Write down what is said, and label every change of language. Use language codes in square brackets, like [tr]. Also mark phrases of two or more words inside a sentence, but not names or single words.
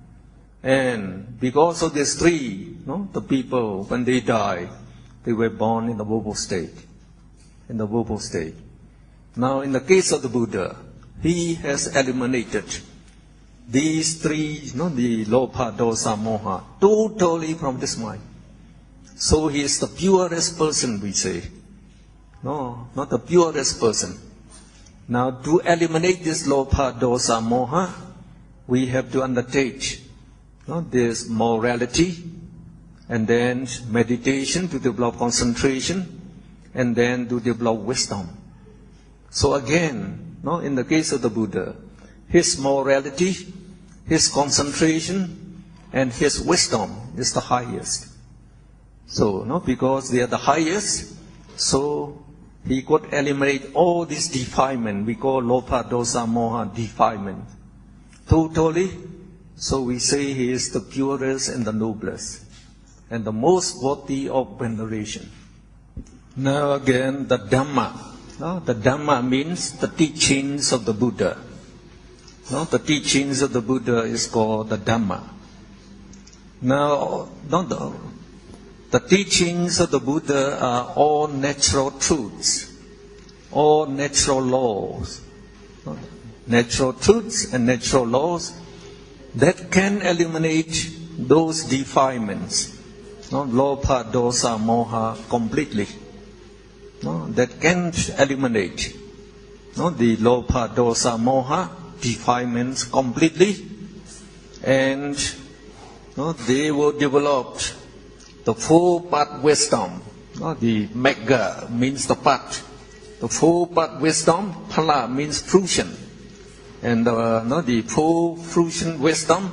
[en] And because of these 3, the people, when they die, they were born in the woeful state. In the woeful state. Now, in the case of the Buddha, he has eliminated these 3, the [pi] lobha, dosa, moha, [en] totally from this mind. So he is the purest person, we say. No, not the purest person. Now, to eliminate this [pi] lobha, dosa, moha, [en] we have to undertake this morality, and then meditation to develop concentration, and then to develop wisdom. So again, in the case of the Buddha, his morality, his concentration, and his wisdom is the highest. So, because they are the highest, so he could eliminate all this defilement. We call [pi] lobha, dosa, moha [en] defilement. Totally. So we say he is the purest and the noblest, and the most worthy of veneration. Now again, the Dhamma. The Dhamma means the teachings of the Buddha. The teachings of the Buddha is called the Dhamma. Now, the teachings of the Buddha are all natural truths, all natural laws. Natural truths and natural laws that can eliminate those defilements, [pi] lobha, dosa, moha, [en] completely. That can eliminate the [pi] lobha, dosa, moha [en] defilements completely, and they will develop the 4-part wisdom. The magga means the path. The 4-part wisdom, phala means fruition. And the 4 fruition wisdom.